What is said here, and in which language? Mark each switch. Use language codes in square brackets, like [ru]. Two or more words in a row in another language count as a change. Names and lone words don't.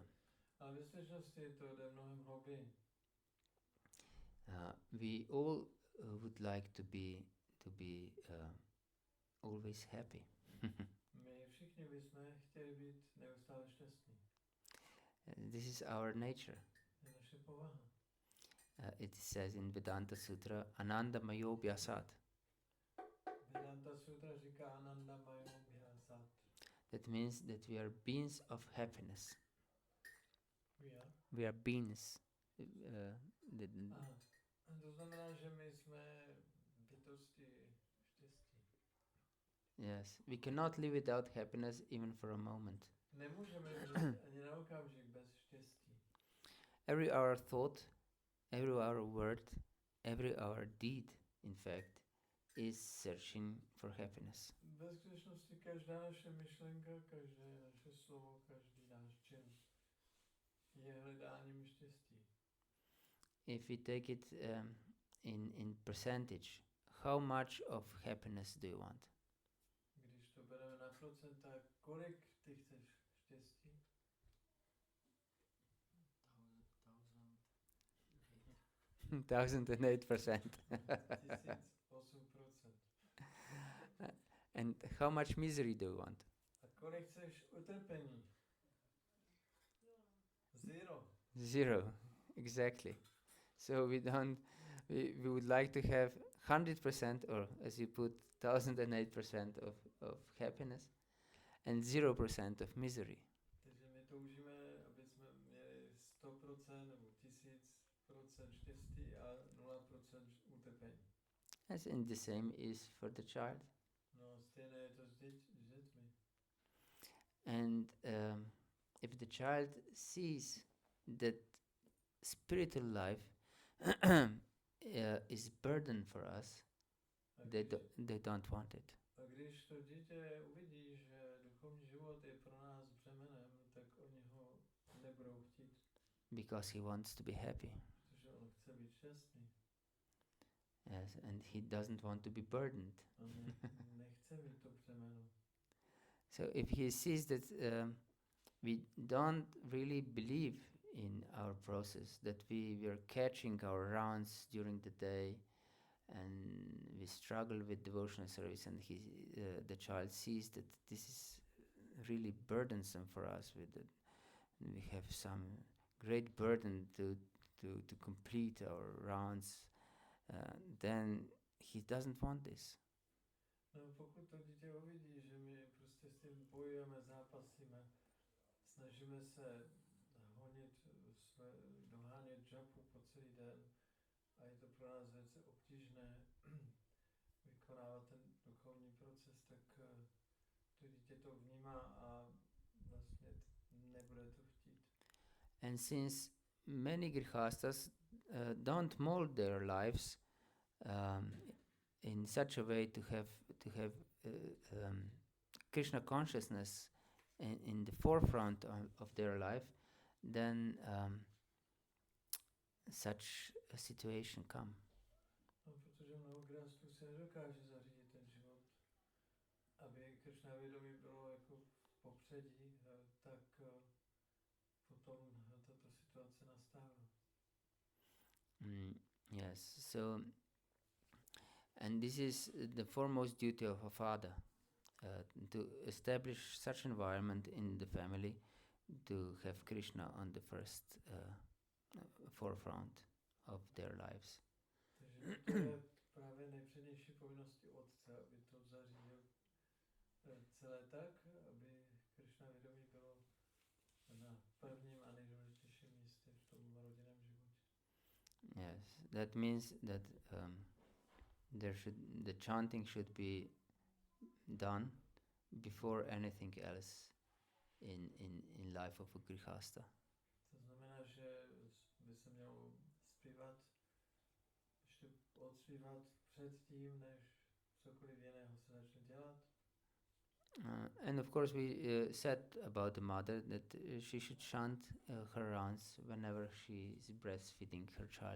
[cs] Ale ve skutečnosti to jde mnohem hlouběji. [en] We all would like to be always happy. [cs] My všichni bychom chtěli být neustále šťastní. [en] This is our nature. [cs] Je naše povaha. [en] It says in Vedanta Sutra, [sa] आनन्द मयो ऽभ्यासात्. [cs] Vedanta Sutra říká [sa] आनन्द मयो ऽभ्यासात्. [en] That means that we are beings of happiness. We are? We are beings. Aha. [cs] To znamená, že my jsme bytosti štěstí. [en] Yes, we cannot live without happiness even for a moment. [cs] Nemůžeme žít ani na okamžik bez štěstí. [en] Every our thought, every our word, every our deed, in fact, is searching for happiness. [cs] Ve skutečnosti každá naše myšlenka, každé naše slovo, každý náš čin je hledáním štěstí. [en] If we take it in percentage, how much of happiness do you want? [cs] Když to bereme na procenta, kolik ty chceš štěstí? 1008%. 1008%. [en] And how much misery do you want? [cs] A kolik chceš utrpení? [en] Zero. Zero, exactly. So we would like to have 100%, or as you put, 1008% of happiness and 0% of misery. [cs] Takže my toužíme, aby jsme měli 100% nebo 1000% štěstí a 0% utrpení. [en] Yes, and the same is for the child. [cs] No, stejné je to s dětmi. [en] And if the child sees that spiritual life is burden for us, they don't want it. [cs] A když to dítě uvidí, že duchovní život je pro nás břemenem, tak oni ho nebudou chtít, [en] Because he wants to be happy. [cs] protože on chce být šťastný. [en] Yes, and he doesn't want to be burdened. [cs] On nechce mít to břemeno. [en] So if he sees that we don't really believe in our process, that we are catching our rounds during the day, and we struggle with devotional service, and the child sees that this is really burdensome for us. We have some great burden to complete our rounds. Then he doesn't want this. [cs] No, pokud to dítě uvidí, že my prostě s tím bojujeme, zápasíme, snažíme se dohánět džapu po celý den a je to pro nás velice obtížné vykonávat ten duchovní proces, tak to dítě to vnímá a vlastně nebude to chtít. [en] And since many grihastas don't mold their lives in such a way to have Krishna consciousness in the forefront of their life, then such a situation come. [cs] No, protože mnoho grástů se nedokáže zařídit ten život, aby Kršna vědomí bylo jako v popředí, tak potom tato situace nastává. [en] Yes, so, and this is the foremost duty of a father, to establish such environment in the family, to have Krishna on the first forefront of their lives. [cs] Takže to je právě nejpřednější povinností otce, aby to zařídil celé tak, aby Kršna vědomí bylo na prvním a nejdůležitějším místě v tom rodinném životě. [en] Yes, that means that the chanting should be done before anything else in life of a grihasta. [cs] To znamená, že by se mělo zpívat, ještě odspívat předtím, než cokoliv jiného se začne dělat. [en] And of course we said about the mother that she should chant her rounds whenever she is breastfeeding her child.